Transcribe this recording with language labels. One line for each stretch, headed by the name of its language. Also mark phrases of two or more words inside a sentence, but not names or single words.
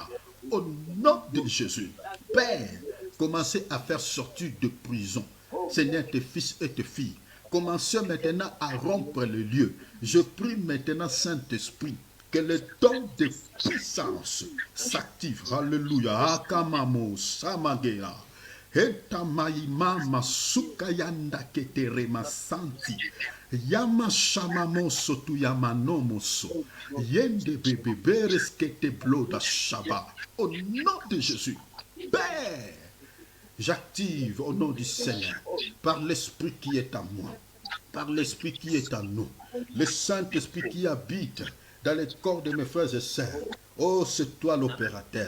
French: Au nom de Jésus. Père, commencez à faire sortir de prison, Seigneur, tes fils et tes filles. Commencez maintenant à rompre le lieu. Je prie maintenant, Saint-Esprit, que le don de puissance s'active. Alléluia. Akamamo Samagera. Etamaima Masukayanda Keterema Santi. Yama Shamamo Sotu Yamanomoso. Yende Bebe Bereskete Bloda Shaba. Au nom de Jésus. Père, j'active au nom du Seigneur, par l'Esprit qui est en moi, par l'Esprit qui est en nous, le Saint-Esprit qui habite dans les corps de mes frères et sœurs. Oh, c'est toi l'opérateur.